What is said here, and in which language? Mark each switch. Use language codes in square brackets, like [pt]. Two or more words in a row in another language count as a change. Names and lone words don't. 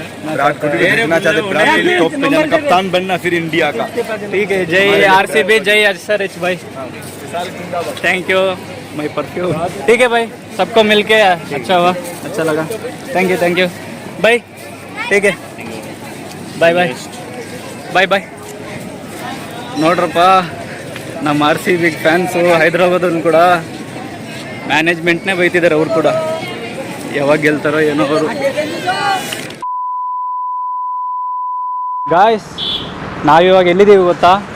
[hi] विराट कोहली जीतना चाहते, विराट कोहली टॉप पे जाना, कप्तान बनना फिर इंडिया का. ठीक है. जय आरसीबी, जय एसआरएच भाई. [en] thank you my perfume. [hi] ठीक है भाई, सबको मिलके अच्छा हुआ, अच्छा लगा. [en] thank you [hi] भाई. ठीक है, बाय. [kn] ನೋಡ್ರಪ್ಪ, ನಮ್ಮ RCB ಫ್ಯಾನ್ಸು ಹೈದ್ರಾಬಾದಲ್ಲಿ ಕೂಡ ಮ್ಯಾನೇಜ್ಮೆಂಟ್ನೇ ಬೈತಿದ್ದಾರೆ ಅವ್ರು ಕೂಡ, ಯಾವಾಗ ಗೆಲ್ತಾರೋ ಏನೋ ಅವರು. ಗಾಯ್ಸ್, ನಾವಿವಾಗ ಎಲ್ಲಿದ್ದೀವಿ ಗೊತ್ತಾ?